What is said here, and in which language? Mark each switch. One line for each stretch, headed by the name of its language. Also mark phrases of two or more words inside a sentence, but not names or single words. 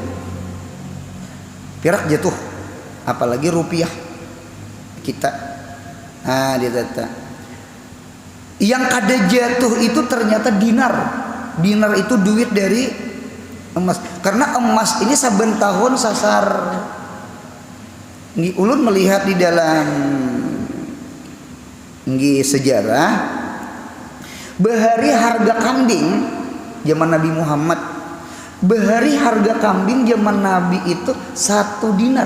Indonesian: Perak jatuh. Apalagi rupiah kita. Nah, dia kata.
Banjar: Yang kada jatuh itu ternyata dinar.
Indonesian: Dinar itu duit dari emas.
Banjar: Karena emas ini saben tahun sasar. Ini ulun melihat di dalam sejarah bahari harga kambing zaman Nabi Muhammad. Bahari harga kambing zaman Nabi itu 1 dinar.